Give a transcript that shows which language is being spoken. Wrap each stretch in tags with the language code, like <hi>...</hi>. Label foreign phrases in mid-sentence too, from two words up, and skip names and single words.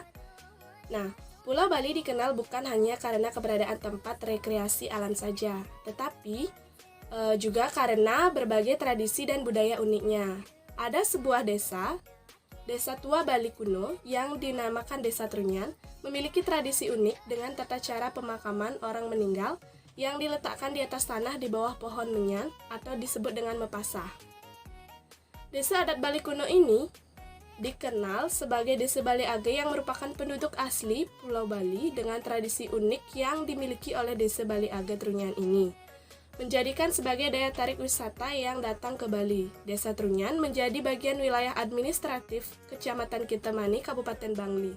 <id>Nah, Pulau Bali dikenal bukan hanya karena keberadaan tempat rekreasi alam saja, tetapi juga karena berbagai tradisi dan budaya uniknya. Ada sebuah desa tua Bali kuno yang dinamakan Desa Trunyan, memiliki tradisi unik dengan tata cara pemakaman orang meninggal yang diletakkan di atas tanah di bawah pohon menyan atau disebut dengan mepasah. Desa adat Bali kuno ini dikenal sebagai Desa Bali Age yang merupakan penduduk asli Pulau Bali dengan tradisi unik yang dimiliki oleh Desa Bali Age Trunyan ini, menjadikan sebagai daya tarik wisata yang datang ke Bali. Desa Trunyan menjadi bagian wilayah administratif Kecamatan Kintamani, Kabupaten Bangli.</id>